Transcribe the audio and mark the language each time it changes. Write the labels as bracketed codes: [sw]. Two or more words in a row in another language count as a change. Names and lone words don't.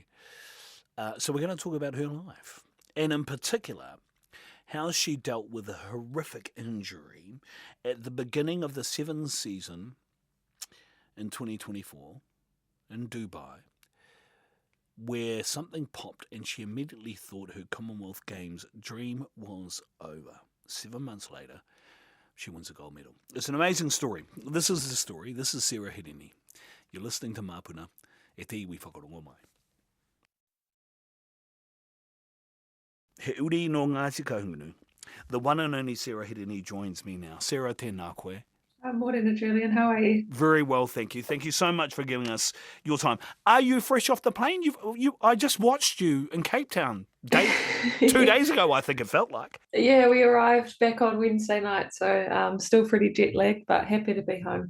[en] So we're going to talk about her life, and in particular, how she dealt with a horrific injury at the beginning of the Sevens season in 2024 in Dubai, where something popped and she immediately thought her Commonwealth Games dream was over. 7 months later, she wins a gold medal. It's an amazing story. This is the story. This is Sarah Hirini. You're listening to Māpuna. [mi] E te iwi whakarongo mai. He uri no Ngāti Kahungunu. [en] The one and only Sarah Hirini joins me now. Sarah, [mi] tēnā koe. [en] Morning, Julian. How are you? Very well, thank you. Thank you so much for giving us your time. Are you fresh off the plane? I just watched you in Cape Town 2 days ago, I think it felt like. Yeah, we arrived back on Wednesday night, so still pretty jet lagged, but happy to be home.